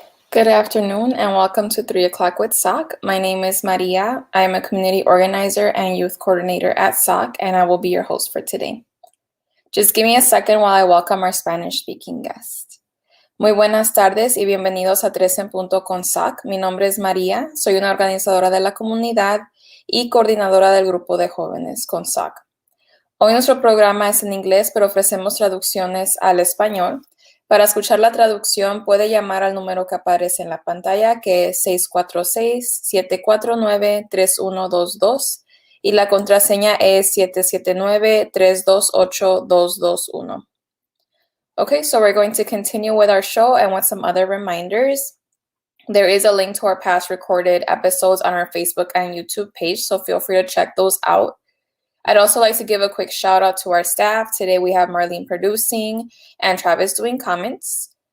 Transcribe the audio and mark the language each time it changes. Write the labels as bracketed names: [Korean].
[English] Good afternoon and welcome to 3 o'clock with SOC. My name is Maria. I am a community organizer and youth coordinator at SOC, and I will be your host for today. Just give me a second while I welcome our Spanish-speaking guest. [Spanish] Muy buenas tardes y bienvenidos a 3 en punto con SOC. Mi nombre es María, soy una organizadora de la comunidad y coordinadora del grupo de jóvenes con SOC. Hoy nuestro programa es en inglés, pero ofrecemos traducciones al español. Para escuchar la traducción, puede llamar al número que aparece en la pantalla, que es 646-749-3122, y la contraseña es 779-328-221. [English] Okay, so we're going to continue with our show and with some other reminders. There is a link to our past recorded episodes on our Facebook and YouTube page, so feel free to check those out. I'd also like to give a quick shout out to our staff. Today we have Marlene producing and Travis doing comments.